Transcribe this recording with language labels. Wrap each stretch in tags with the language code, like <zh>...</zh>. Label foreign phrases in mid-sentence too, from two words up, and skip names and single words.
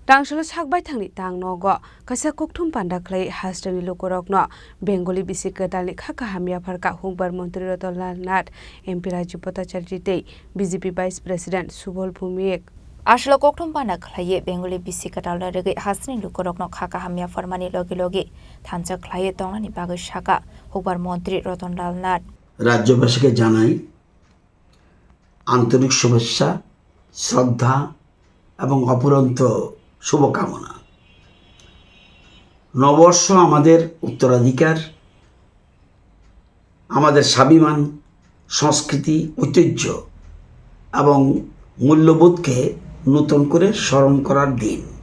<trp>Tangshalo sakbai thangni tang nogo kasa kokthum panda khlai hastani lokorokno Bengali bisi ketalni khaka hamia pharka hungbar mantri Ratanlal Nath MP Raju Bhattacharya tei BJP</trp> <en>Vice President</en> <trp>Subal Bhumik Ashlo kokthum panda khlai Bengali bisi ketalna rege hastani lokorokno khaka hamia farmani logi thancha khlai tongnani bagai shaka hungbar mantri Ratanlal Nath</trp> <bn>রাজ্যবাসীকে জানাই আন্তরিক শুভেচ্ছা শ্রদ্ধা এবং অপুরন্ত শুভকামনা। নববর্ষ আমাদের উত্তরাধিকার, আমাদের স্বাভিমান, সংস্কৃতি, ঐতিহ্য এবং মূল্যবোধকে নতুন করে স্মরণ করার দিন।</bn>